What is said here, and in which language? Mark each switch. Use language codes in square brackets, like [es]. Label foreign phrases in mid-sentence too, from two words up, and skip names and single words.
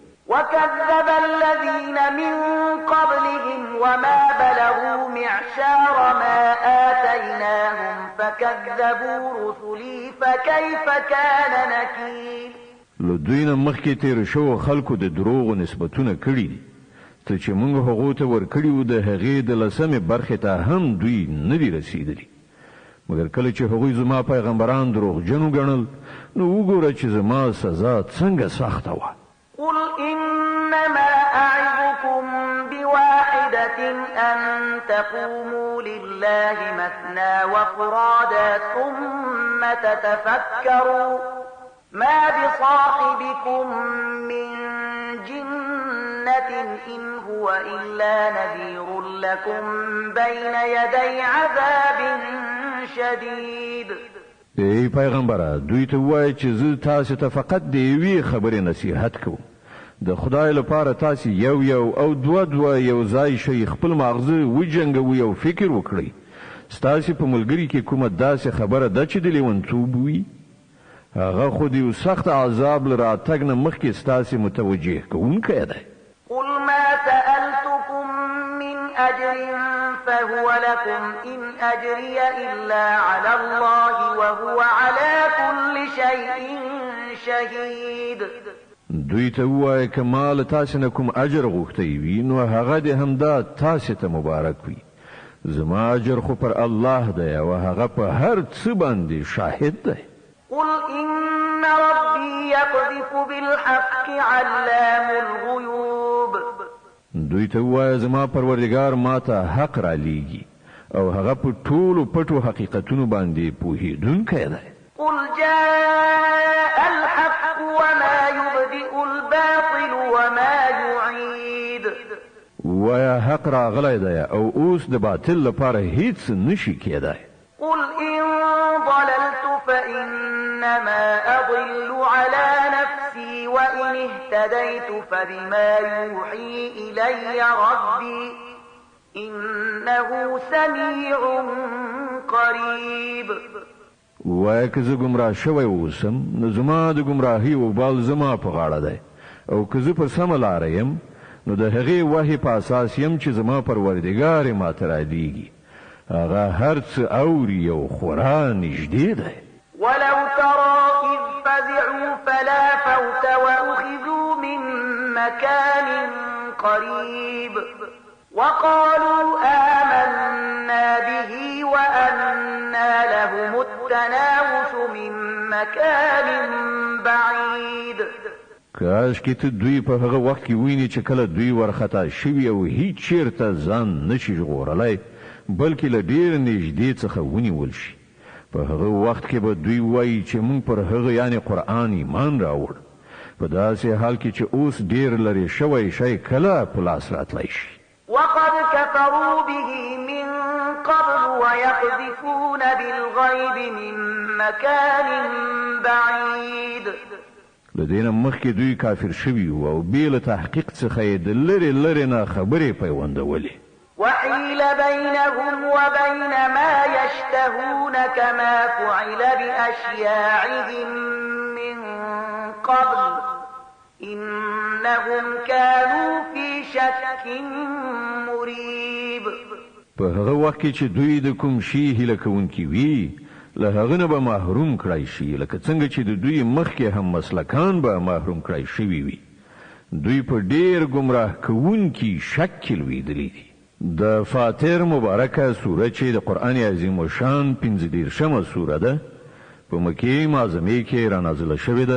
[ar] وكذب الذين من قبلهم وما بلغوا معشار ما آتيناهم فكذبوا رسلي فكيف كان نكير. [ps] له دوی نه مخکې تېرو شوو خلکو د دروغو نسبتونه کړي دي. څه چې موږ هغو ته ورکړي وو د هغې د لسمې برخې ته هم دوی نه دي رسېدلي. مګر کله چې هغوی زما پیغمبران دروغجن وګڼل نو وګوره چې زما سزا څنګه سخته وه. [ar] قل إنما أعظكم بواحدة أن تقوموا لله مثنى وفرادا ثم تتفكروا ما بصاحبكم من جنة إن هو إلا نذير لكم بين يدي عذاب شديد. [ps] ای پیغمبره دوی ته وایي چې زه تاسو ته فقط د یوې خبرې نصیحت کوم. د خدای لپاره تاسو یو او دوه یو ځای شئ، خپل ماغزه وجنګوئ او فکر وکړئ. ستاسو په ملګري کې کومه داسې خبره ده چې د لیونتوب وي؟ هغه خو د یو سخت عذاب له راتګ نه مخکې ستاسو متوجه کوونکی دی. [ar] قل ما سألتكم من أجر فهو لكم إن أجري إلا على الله وهو على كل شيء شهيد. [ps] دوی ته ووایه که ما له تاسې نه کوم اجر غوښتی وي نو هغه دې همدا تاسې ته مبارک وي. زما اجر خو پر الله دی او هغه په هر څه باندې شاهد دی. [ar] قل إن ربي يقذف بالحق علام الغيوب. [ps] دوی ته ووایه زما پروردګار ما ته حق را لیږي او هغه په ټولو پټو حقیقتونو باندې پوهېدونکی دی. [ar] قل جاء الحق وما يبدئ الباطل وما يعيد. [ps] وایا حق راغلی دی او اوس د باطل لپاره هیڅ نشي کېدای. [ar] قل إن ضللت فإنما أضل على نفسي وإن اهتديت فبما يوحي إلي ربي إنه سميع قريب. [ps] وای که زه ګمراه شوی اوسم نو زما د ګمراهۍ وبال زما په غاړه دی او که زه په سمه لاره یم نو د هغې وحي په اساس یم چې زما پروردګار یې ماته رادیږي. هغه هر څه اوري او خورا نږدې دی. [ar] ولو ترى إذ فزعوا فلا فوت وأخذوا من مكان قريب وقالوا آمنا به وأنى لهم التناوش من مكان بعيد. [ps] کاش کې ته دوی په هغه وخت کې ویني چې کله دوی ورخطا شوي او هیڅ چیرته ځان نشي ژغورلی بلکې له ډېر نږدې څخه ونیول شي. په هغه وخت کې به دوی وایي چې موږ پر هغه یعنی قرآن ایمان راوړ. په داسې حال کې چې اوس ډېر لرې شوی شی کله په لاس راتلی شي. [ar] وقد كفروا به من قبل ويقذفون بالغيب من مكان بعيد. [ps] لدينا مخکې دوی کافر شوي او بې له تحقیق څخه یې د لرې لرې نه خبرې پیوندولې. [ar] وحيل بينهم وبين ما يشتهون كما فعل بأشياعهم من قبل إنهم كانوا في شك مريب. [ps] په هغه وخت کې چې دوی د کوم شي هیله کوونکي وي له هغه نه به محروم کړای شي لکه څنګه چې د دوی مخکې هم مسلکان به محروم کړای شوي وي. دوی په ډېر ګمراه کوونکي شک کې لوېدلي دي. د فاتر مبارکه سوره چې د قرآن عظیم الشان 15 سوره ده په مکې معظمې کې رانازله شوې ده.